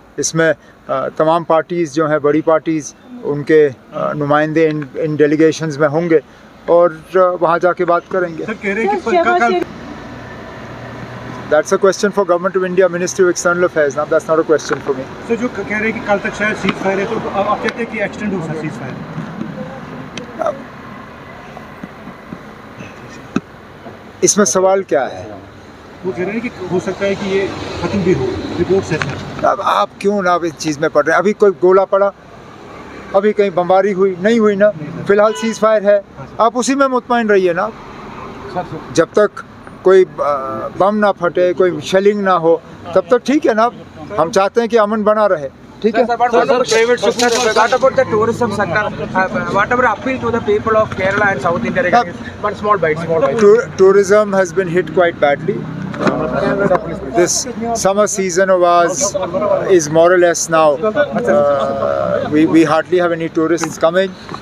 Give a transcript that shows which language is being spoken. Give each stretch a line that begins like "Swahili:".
Hindi: इसमें तमाम पार्टीज़ जो हैं, बड़ी पार्टीज़, उनके नुमाइंदे इन डेलीगेशंस में होंगे और वहाँ जाके बात करेंगे। सर कह रहे हैं कि
English: That's a question for Government of India, Ministry of External Affairs. Now that's not a question for me.
Hindi: Sir जो कह रहे हैं कि कल तक शायद सीज फायर है, तो आप कहते हैं कि एक्सटेंड हो सकता है सीज फायर? इसमें सवाल क्या है? वो कह रहे हैं कि हो सकता है कि ये खत्म भी हो, रिपोर्ट से। अब आप क्यों ना इस चीज़ में पड़ रहे हैं? अभी कोई गोला पड़ा, अभी कहीं बमबारी हुई नहीं हुई ना, फिलहाल सीज फायर है, आप उसी में मुतमईन रहिए ना। जब तक कोई बम ना फटे, कोई शेलिंग ना हो, तब तक ठीक है ना। हम चाहते हैं कि अमन बना रहे, ठीक है।
English: What about the tourism sector? Whatever appeal to the people of Kerala and South India regarding one small bite. Tourism has been hit quite badly. This summer season of ours is more or less now. We hardly have any tourists coming.